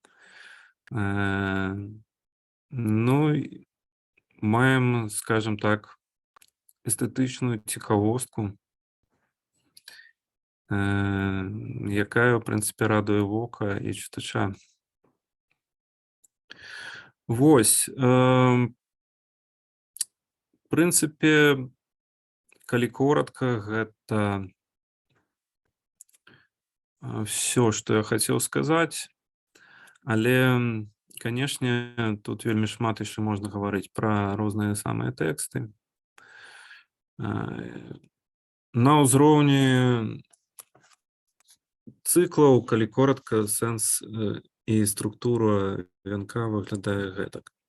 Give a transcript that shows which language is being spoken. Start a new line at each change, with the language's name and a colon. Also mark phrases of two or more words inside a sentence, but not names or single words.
Belarusian: Маем, скажем так, эстэтычную цікавостку, якая, в прынцыпе, радуе вока і чытача. Вось, в прынцыпе, калі коратка, гэта
Russian: все, что я хотел сказать.
Belarusian: Але, канешне, тут вельмі шмат яшчэ можна гаварыць пра розныя самыя тэксты. На ўзроўні цыклаў, калі коротка, сэнс і структура вянка выглядае гэтак.